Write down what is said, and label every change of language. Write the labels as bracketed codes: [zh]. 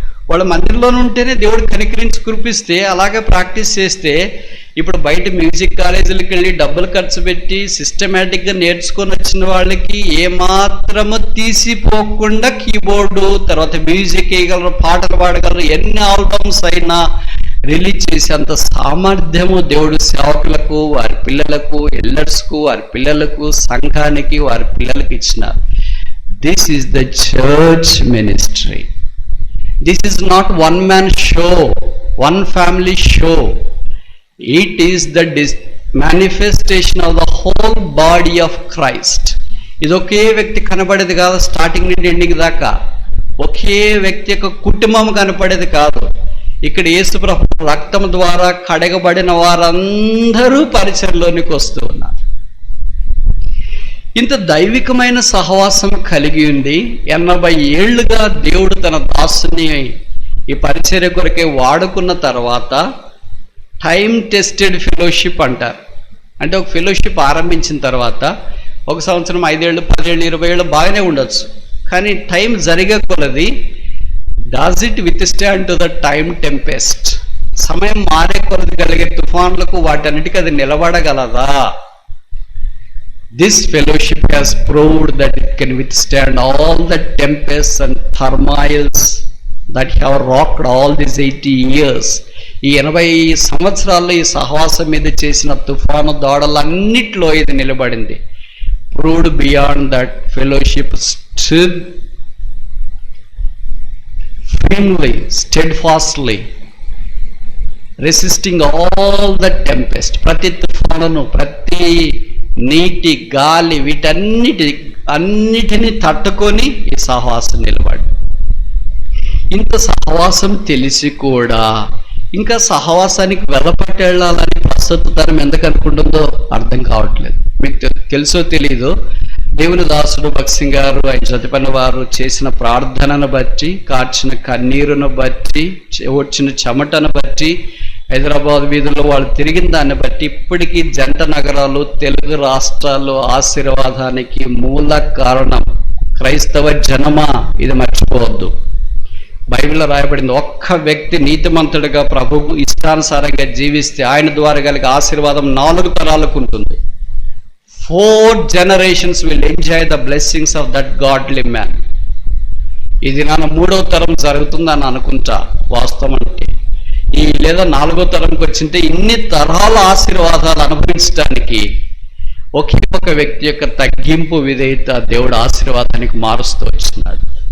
[te] వాళ్ళ మందిరంలోనే ఉంటేనే దేవుడు కనికరించి కురిపిస్తే, అలాగే ప్రాక్టీస్ చేస్తే, ఇప్పుడు బయట మ్యూజిక్ కాలేజీలకు వెళ్ళి డబ్బులు ఖర్చు పెట్టి సిస్టమేటిక్గా నేర్చుకొని వచ్చిన వాళ్ళకి ఏమాత్రము తీసిపోకుండా కీబోర్డు, తర్వాత మ్యూజిక్ వేయగలరు, పాటలు పాడగలరు. ఎన్ని ఆల్బమ్స్ అయినా రిలీజ్ చేసేంత సామర్థ్యము దేవుడు సేవకులకు, వారి పిల్లలకు, ఎల్డర్స్కు, వారి పిల్లలకు, సంఘానికి, వారి పిల్లలకి ఇచ్చినారు. [en] This is the church ministry. This is not one man show, one family show. It is the manifestation of the whole body of Christ. [te] ఇది ఒకే వ్యక్తి కనబడేది కాదు, స్టార్టింగ్ నుండి ఎండింగ్ దాకా ఒకే వ్యక్తి యొక్క కుటుంబం కనపడేది కాదు. ఇక్కడ యేసు ప్రభు రక్తం ద్వారా కడగబడిన వారందరూ పరిచయంలోనికి వస్తూ ఉన్నారు. ఇంత దైవికమైన సహవాసం కలిగి ఉంది 80 ఏళ్లుగా దేవుడు తన దాసుని ఈ పరిచర్య కొరకే వాడుకున్న తర్వాత టైం టెస్టెడ్ ఫెలోషిప్ అంటారు. అంటే ఒక ఫెలోషిప్ ఆరంభించిన తర్వాత 1 సంవత్సరం, 5 ఏళ్ళు, 10 ఏళ్ళు, 20 ఏళ్ళు బాగానే ఉండొచ్చు. కానీ టైం జరిగే కొలది [en] Does it withstand to the time tempest? [te] సమయం మారే కొలది కలిగే తుఫాన్లకు వాటన్నిటికీ అది నిలబడగలదా? [en] This fellowship has proved that it can withstand all the tempests and turmoils that have rocked all these 80 years. [te] ఈ 80 సంవత్సరాల్లో ఈ సహవాసం మీద చేసిన తుఫాను దాడులన్నిట్లో ఇది నిలబడింది. [en] Proved beyond that fellowship stood firmly, steadfastly, resisting all the tempest. [te] ప్రతి తుఫానును, ప్రతి నీటి, గాలి, వీటన్నిటిని తట్టుకొని ఈ సహవాసం నిలబడి. ఇంత సహవాసం తెలిసి కూడా ఇంకా సహవాసానికి వెళ్ళాలని ప్రస్తుత తరం ఎందుకు అనుకుంటుందో అర్థం కావట్లేదు. మీకు తెలుసో తెలీదో, దేవుని దాసుడు భక్త్ సింగ్ గారు, ఆయన జతపని వారు చేసిన ప్రార్థనను బట్టి, కార్చిన కన్నీరును బట్టి, వచ్చిన చెమటను బట్టి, హైదరాబాద్ వీధుల్లో వాళ్ళు తిరిగిన దాన్ని బట్టి ఇప్పటికీ జంట నగరాలు, తెలుగు రాష్ట్రాలు ఆశీర్వాదానికి మూల కారణం క్రైస్తవ జనమా. ఇది మర్చిపోవద్దు. బైబిల్లో రాయబడింది, ఒక్క వ్యక్తి నీతిమంతుడిగా ప్రభువు ఇష్టానుసారంగా జీవిస్తే ఆయన ద్వారా కలిగే ఆశీర్వాదం 4 తరాలకు ఉంటుంది. [en] 4 generations will enjoy the blessings of that godly man. [te] ఇది నా 3వ తరం జరుగుతుందని అనుకుంటా వాస్తవం అంటే. లేదా 4వ తరంకి వచ్చింటే ఇన్ని తరాల ఆశీర్వాదాలు అనుభవించడానికి ఒకే ఒక వ్యక్తి యొక్క తగ్గింపు విధేయత దేవుడు ఆశీర్వాదానికి మారుస్తూ వచ్చినాడు.